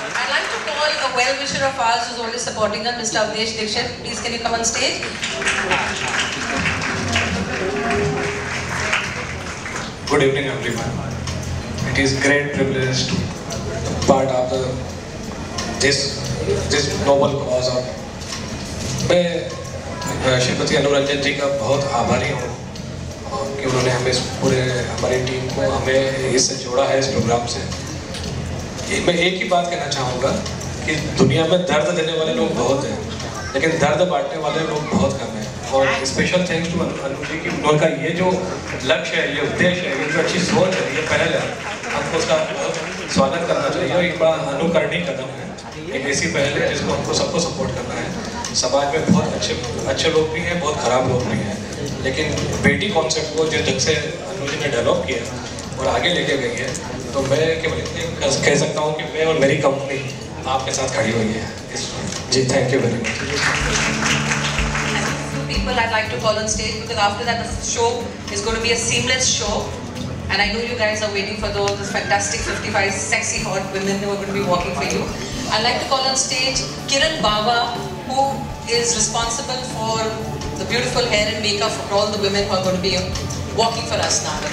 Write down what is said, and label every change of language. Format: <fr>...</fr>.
<en>I'd like to call a well-wisher of ours who's always supporting us, Mr. Avdesh Dixit. Please, can you come on stage? Good evening, everyone. It is great privilege to part of this noble cause of.</en> <hi>मैं श्रीमती अनुरंजन जी का बहुत आभारी हूँ कि उन्होंने हमें पूरे हमारी टीम को हमें इससे जोड़ा है इस प्रोग्राम से. मैं एक ही बात कहना चाहूँगा कि दुनिया में दर्द देने वाले लोग बहुत हैं, लेकिन दर्द बांटने वाले लोग बहुत कम हैं. और</hi> <en>special thanks to</en> <hi>Anu ji की उनका ये जो लक्ष्य है, ये उद्देश्य है, ये जो अच्छी सोच है, ये पहल है, हमको उसका बहुत स्वागत करना चाहिए. और एक बड़ा अनुकरणीय कदम है, एक ऐसी पहल है जिसको हमको सबको सपोर्ट करना है. समाज में बहुत अच्छे लोग भी हैं, बहुत ख़राब लोग भी हैं, लेकिन बेटी कॉन्सेप्ट को जिस ढंग से अनु जी ने डेवलप किया और आगे लेके गई है, तो मैं केवल इतने कह सकता हूँ कि मैं और मेरी कंपनी आपके साथ खड़ी हुई है.</hi> <en>जी, thank you very much. People I'd like to call on stage, because after that the show is going to be a seamless show, and I know you guys are waiting for those fantastic 55 sexy hot women who are going to be walking for you. I'd like to call on stage Kiran Baba, who is responsible for the beautiful hair and makeup for all the women who are going to be walking for us now.</en>